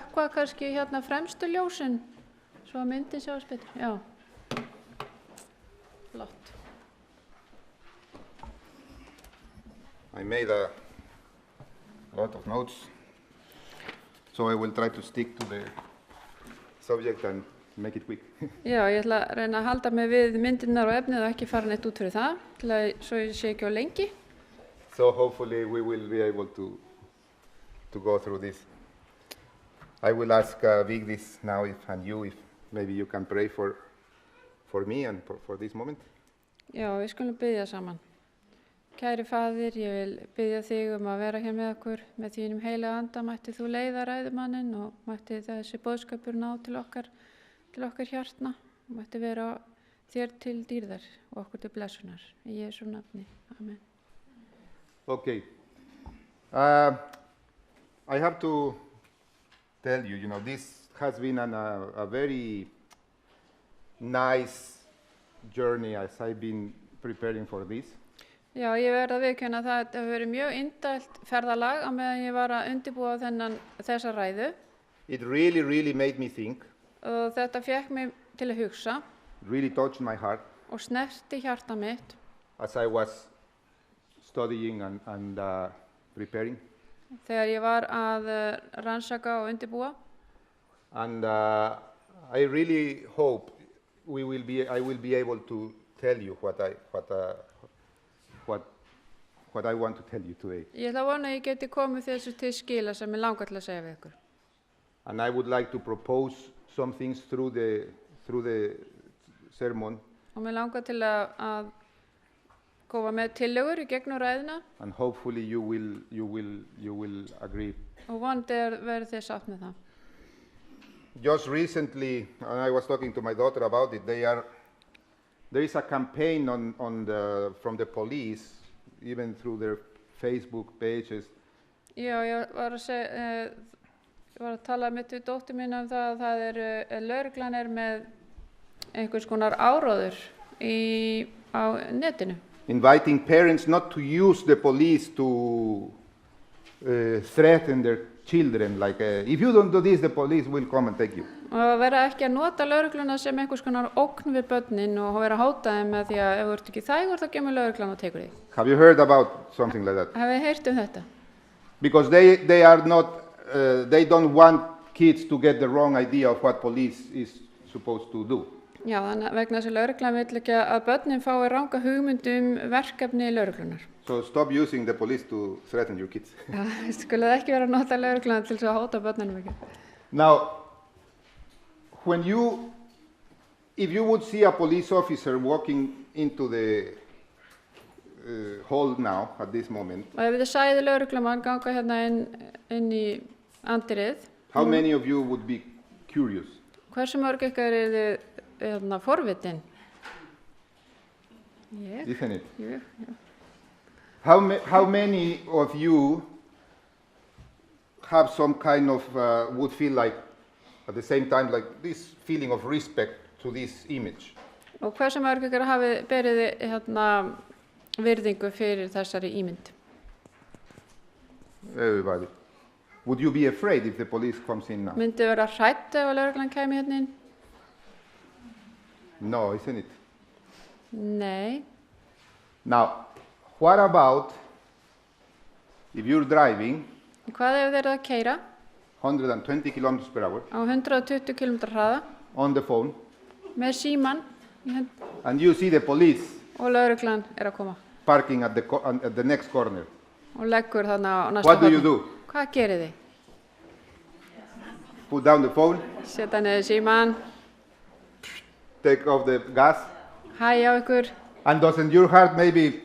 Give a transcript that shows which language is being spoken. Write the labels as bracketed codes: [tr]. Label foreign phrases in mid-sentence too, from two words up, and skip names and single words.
[is] slökkva kannski hérna fremstu ljósin svo að myndin sjást betur. Já. Flott. [en] I made a lot of notes, so I will try to stick to the subject and make it quick. [is] Já, ég ætla að reyna að halda mig við myndirnar og efnið og ekki fara neitt út fyrir það, svo ég sé ekki á lengi. [en] So hopefully we will be able to go through this. I will ask Vigdis now if maybe you can pray for me and for this moment. [is] Já, við skulum biðja saman. Kæri faðir, ég vil biðja þig að vera hér með okkur. Með þínum heilaga anda mætti þú leiða ræðumanninn og mætti þessi boðskapur ná til okkar hjartna. Mætti vera þér til dýrðar og okkur til blessunar. Í Jesú nafni. Amen. [en] Okay. I have to tell you, this has been a very nice journey as I've been preparing for this. [is] Já, ég verð að viðurkenna að það hefur verið mjög indælt ferðalag á meðan ég var að undirbúa þessa ræðu. [en] It really made me think. [is] Og þetta fékk mig til að hugsa. [en] It really touched my heart. [is] Og snerti hjarta mitt. [en] As I was studying and preparing. [is] Þegar ég var að rannsaka og undirbúa. [en] And I really hope I will be able to tell you what I want to tell you today. [is] Ég ætla að vona að ég geti komið þessu til skila sem ég langar til að segja við ykkur. [en] And I would like to propose some things through the sermon. [is] Og mér langar til að koma með tillögur í gegnum ræðuna. [en] And hopefully you will agree. [is] Og vonandi verður þið sátt með það. [en] Just recently, and I was talking to my daughter about it, there is a campaign from the police, even through their Facebook pages. [is] Já, ég var að tala mitt við dóttur mín það að lögreglan með einhvers konar áróður á netinu. [en] Inviting parents not to use the police to threaten their children, like if you don't do this, the police will come and take you. [is] Og vera ekki að nota lögregluna sem einhvers konar ógn við börnin og vera að hóta þeim með því að ef þú ert ekki þægur þá kemur lögreglan og tekur þig. [en] Have you heard about something like that? [is] Hafið þið heyrt þetta? [en] Because they are not, they don't want kids to get the wrong idea of what police is supposed to do. [is] Já, þannig vegna þess að lögreglan vill ekki að börnin fái ranga hugmynd verkefni lögreglunar. [en] So stop using the police to threaten your kids. [is] Já, skuluð ekki vera að nota lögregluna til að hóta börnunum ekki. [en] Now, if you would see a police officer walking into the hall now at this moment, [is] og ef þið sæðu lögreglumann ganga hérna inn í andirið, [en] how many of you would be curious? [is] Hversu mörg ykkar þið forvitin? [en] Isn't it? Yeah. How many of you have some kind of would feel like at the same time like this feeling of respect to this image? [is] Og hversu mörg ykkar hafið berið virðingu fyrir þessari ímynd? [en] Everybody. Would you be afraid if the police comes in now? [is] Myndi vera hrædd ef lögreglan kæmi hérna inn? [en] No, isn't it? [is] Nei. [en] Now, what about if you're driving? [is] Hvað ef þið eru að keyra? [en] 120 km per hour. [is] Á 120 km hraða. [en] On the phone. [is] Með símann. [en] And you see the police. [is] Og lögreglan að koma. [en] Parking at the next corner. [is] Og leggur þarna á næsta. [en] What do you do? [is] Hvað gerið þið? [en] Put down the phone. [is] Setta niður símann. [en] Take off the gas. [is] Hægja á ykkur. [en] And doesn't your heart maybe?